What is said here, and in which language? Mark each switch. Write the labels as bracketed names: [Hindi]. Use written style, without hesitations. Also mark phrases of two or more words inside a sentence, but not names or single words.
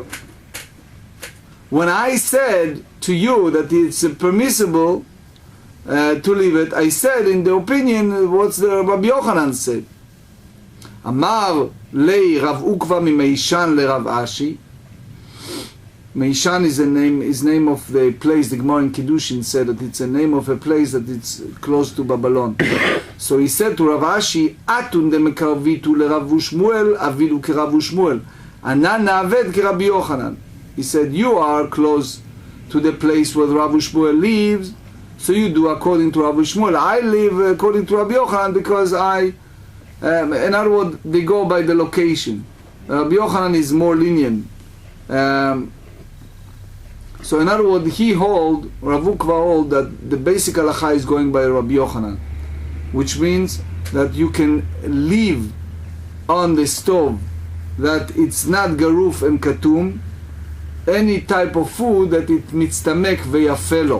[English] When I said to you that it's permissible to leave it, I said in the opinion what's the Rabbi Yochanan said. [Aramaic] אמר ליה רב עוקבא ממישן לרב אשי. [English] Meishan is name of the place. The Gemara in Kiddushin said that it's a name of a place that it's close to Babylon. So he said to Rav Ashi, [Aramaic] אתון דמקרביתו לרב שמואל עבידו כרב שמואל. אנן נעביד כרבי יוחנן. [English] He said, you are close to the place where Rav Shmuel lives, so you do according to Rav Shmuel. I live according to Rabbi Yochanan because in other words, they go by the location. Rabbi Yochanan is more lenient. So in other words, Rav Ukva hold that the basic halacha is going by Rabbi Yochanan, which means that you can leave on the stove that it's not garuf and katum, any type of food that it [Hebrew] מצטמק ויפה לו.